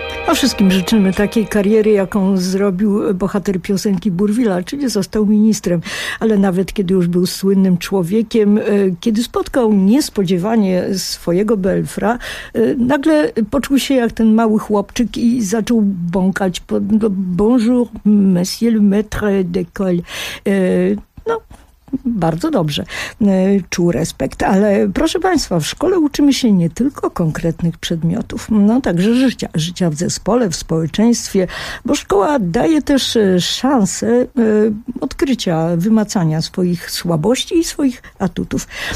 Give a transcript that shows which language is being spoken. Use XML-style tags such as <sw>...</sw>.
<pl>A wszystkim życzymy takiej kariery, jaką zrobił bohater piosenki Burwila, czyli został ministrem. Ale nawet kiedy już był słynnym człowiekiem, kiedy spotkał niespodziewanie swojego Belfra, nagle poczuł się jak ten mały chłopczyk i zaczął bąkać.</pl> <fr>Bonjour, monsieur le maître d'école.</fr> <pl>No, bardzo dobrze. Czuł respekt. Ale proszę Państwa, w szkole uczymy się nie tylko konkretnych przedmiotów, no także życia. Życia w zespole, w społeczeństwie. Bo szkoła daje też szansę odkrycia, wymacania swoich słabości i swoich atutów.</pl>